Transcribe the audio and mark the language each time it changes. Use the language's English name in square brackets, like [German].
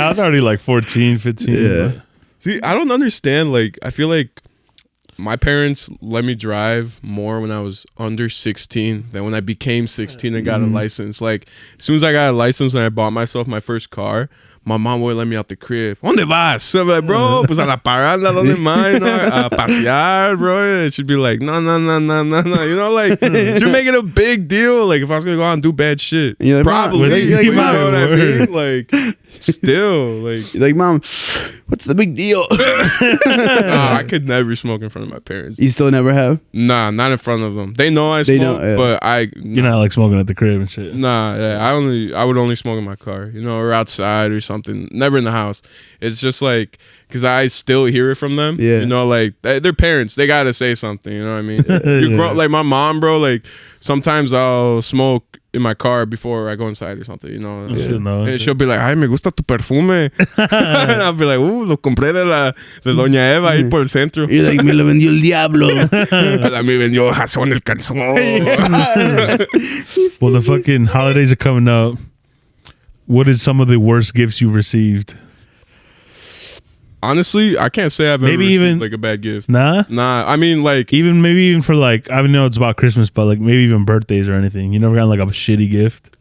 [English] I was already like 14, 15. Yeah. But. See, I don't understand. Like, I feel like my parents let me drive more when I was under 16 than when I became 16 and got a license. Like, as soon as I got a license and I bought myself my first car, my mom would let me out the crib. [Spanish] ¿Dónde vas? [English] So I'm like, bro, [Spanish] pues a la parada, ¿dónde más? [English] You know, [Spanish] a pasear, bro. [English] And she'd be like, no. You know, like, she'd make it a big deal. Like, if I was going to go out and do bad shit. You're like, probably. Mom, you know what I mean? Like, still, like. You're like, Mom, what's the big deal? I could never smoke in front of my parents. You still never have? Nah, not in front of them. They know I smoke, but You're not like smoking at the crib and shit. Nah, yeah, I would only smoke in my car, you know, or outside or something. Never in the house. It's just like, because I still hear it from them. Yeah. You know, like, they're parents. They got to say something, you know what I mean? You grow, like, my mom, bro, like, sometimes I'll smoke in my car before I go inside or something, you know. And she'll be like, [Spanish] ay, me gusta tu perfume. [English] And I'll be like, [Spanish] lo compré de Doña Eva ahí por el centro. [English] You're like, [Spanish] me lo vendió el diablo. Me vendió Jason el calzón. [English] Well, the fucking holidays are coming up. What is some of the worst gifts you've received? Honestly, I can't say I've ever received like a bad gift. Nah? I mean, like, even for like, I know it's about Christmas, but like maybe even birthdays or anything. You never got like a shitty gift?